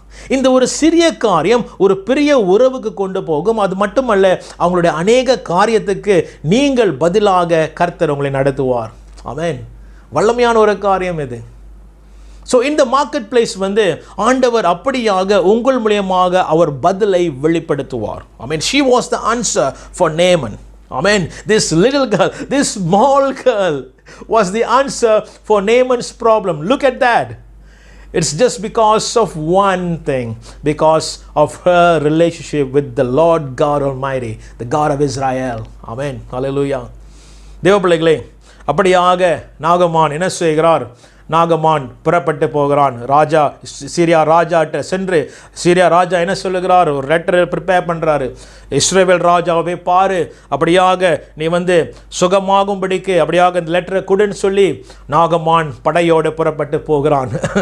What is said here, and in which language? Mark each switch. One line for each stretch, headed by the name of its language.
Tamil: இந்த ஒரு சிறிய காரியம் ஒரு பெரிய உறவுக்கு கொண்டு போகும். அது மட்டுமல்ல, அவங்களுடைய அநேக காரியத்துக்கு நீங்கள் பதிலாக கர்த்தர் உங்களை நடத்துவார். ஆமென். வல்லமையான ஒரு காரியம் இது. ஸோ இந்த மார்க்கெட் பிளேஸ் வந்து ஆண்டவர் அப்படியாக உங்கள் மூலியமாக அவர் பதிலை வெளிப்படுத்துவார்.
English: I mean, she was the answer for Naaman. I mean, this little girl, this small girl was the answer for Naaman's problem. Look at that. It's just because of one thing, because of her relationship with the Lord God Almighty, the God of Israel. Amen. Hallelujah.
Tamil: தேவ பிள்ளைகளே, அப்படியாக நாகமான் என்ன செய்கிறார்? நாகமான் புறப்பட்டு போகிறான். ராஜா சீரியா ராஜாட்ட சென்று சீரியா ராஜா என்ன சொல்லுகிறார்? ஒரு லெட்டர் ப்ரிப்பேர் பண்ணுறாரு. இஸ்ரவேல் ராஜாவை பாரு, அப்படியாக நீ வந்து சுகமாகும்படிக்கு அப்படியாக இந்த லெட்டரை கொடுன்னு சொல்லி நாகமான் படையோடு புறப்பட்டு போகிறான்.